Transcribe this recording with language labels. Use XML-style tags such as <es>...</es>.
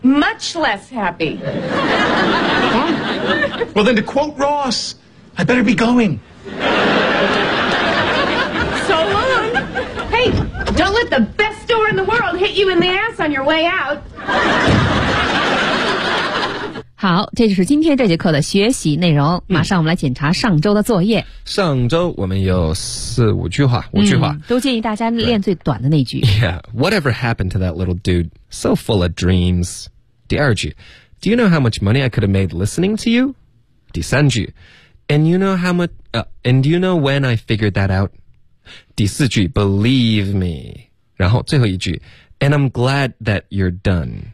<en>Much less happy. Huh? Well, then to quote Ross, I better be going. So long. Hey, don't let the best store in the world hit you in the ass on your way out.</en> <zh>好，这就是今天这节课的学习内容。马上我们来检查上周的作业。嗯、上周我们有四五句话，都建议大家练最短的那句。</zh> <en>Yeah, whatever happened to that little dude? So full of dreams.</en> <zh>第二句</zh> <en>，Do you know how much money I could have made listening to you?</en> <zh>第三句</zh> <en>，And you know how much? And you know when I figured that out?</en> <zh>第四句 ，</zh> <en>Believe me.</en> <zh>然后最后一句。</zh> <en>And I'm glad that you're done.</en>